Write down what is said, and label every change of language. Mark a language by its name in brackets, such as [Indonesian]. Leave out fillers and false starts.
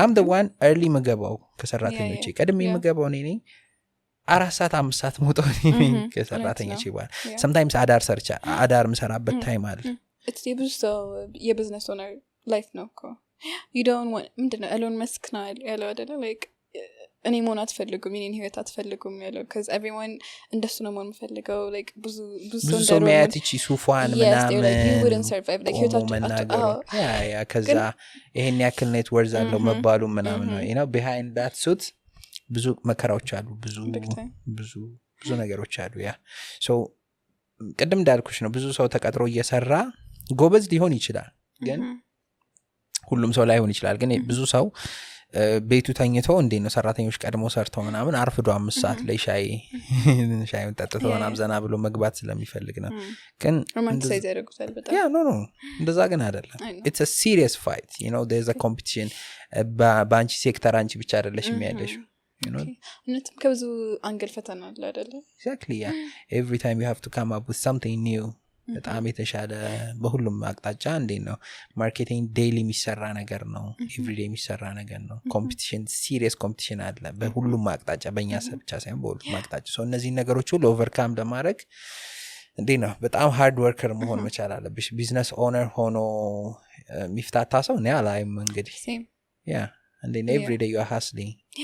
[English] I'm the one early [Amharic] መገባው ከሰራተኞቼ ቀድሜ መገባው ነኝ 4 ሰዓት 5 ሰዓት ሞተው ነኝ ከሰራተኞቼ በኋላ [English] sometimes [Amharic] አዳር ምሰራበት ታይም አለ [English] it's your business owner life [Amharic] ነው እኮ [English] you don't want [Amharic] ምንድነው ኤሎን መስክ ነው ያለው አይደለ like እኔ መሆን አትፈልጉም እኔን ህይወት አትፈልጉም ያለው [English] because everyone [Amharic] እንደሱ ነው መሆን የምፈልገው like ብዙ ሰው ሚያትቺ ሱፋን ምናምን [English] you wouldn't survive like [Amharic] ህይወታችሁ ያ ከዛ ይሄን ያክል ኔት ወርዝ አለው መባሉ ምናምን ነው [English] you know behind that suit [Amharic] ብዙ መከራዎች አሉ ብዙ ነገሮች አሉ ያ so ቅድም እንዳልኩሽ ነው ብዙ ሰው ተቀጥሮ እየሰራ ጎበዝ ሊሆን ይችላል ግን ሁሉም ሰው ላይሆን ይችላል ግን ብዙ ሰው ቤቱ ተኝተው እንዴት ነው ሰራተኞች ቀድሞ ሰርተው ምናምን አርፍዶ 5 ሰዓት ላይ ሻይውን ጠጥተው ምናምን ዘና ብሎ መግባት ስለሚፈልግ ነው ግን ሮማንቲሳይዝ ያደርጉታል በጣም ኖ እንደዛ ግን አይደለም [English] it's a serious fight you know there's a competition [Amharic] በአንቺ ሴክተር አንቺ ብቻ አይደለሽም ያለሽ [English] you know [Amharic] እነትም ከብዙ አንግል ፈተና አለ አይደለ [English] exactly yeah every time you have to come up with something new [Amharic] በጣም የተሻለ በሁሉም አቅጣጫ እንዴት ነው ማርኬቲንግ ዴይሊ የሚሰራ ነገር ነው ኤቭሪዴ የሚሰራ ነገር ነው ኮምፒቲሽን ሲሪየስ ኮምፒቲሽን አለ በሁሉም አቅጣጫ በእኛ ብቻ ሳይሆን በሁሉም አቅጣጫ ሰው እነዚህ ነገሮች ሁሉ ኦቨርካም ለማድረግ እንዴት ነው በጣም ሃርድ ወርከር መሆን መቻል አለብሽ ቢዝነስ ኦነር ሆኖ የሚፍታታ ሰው እኔ አላይም እንግዲህ ያ እንዴት ነው ኤቭሪዴ [English] you are hustling